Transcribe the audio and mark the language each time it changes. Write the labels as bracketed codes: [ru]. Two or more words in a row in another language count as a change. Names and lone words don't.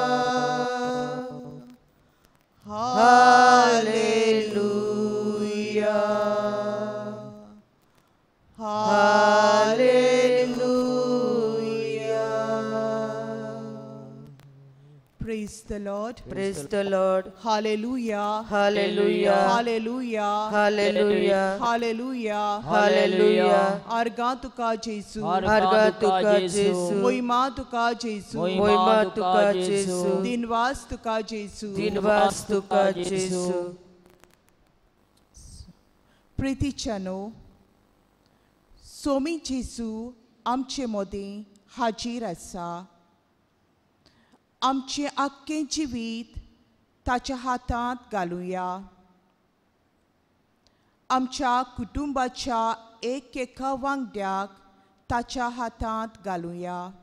[en] Hallelujah. Hallelujah. Praise the Lord. Praise the Lord. Hallelujah. Hallelujah. Hallelujah. Hallelujah. Hallelujah. Hallelujah. [kok] Arga tuka Jesu. Arga tuka Jesu. Moima tuka Jesu. Moima tuka Jesu. Dinwas tuka Jesu. Dinwas tuka Jesu. प्रितीच्यानो, सोमी जेजू आमचे मदें हाजीर आसा. आमचे आख्खें जिवीत ताच्या हातांत घालुया. आमच्या कुटुंबाच्या एक एका वांगड्याक ताच्या हातांत घालुया.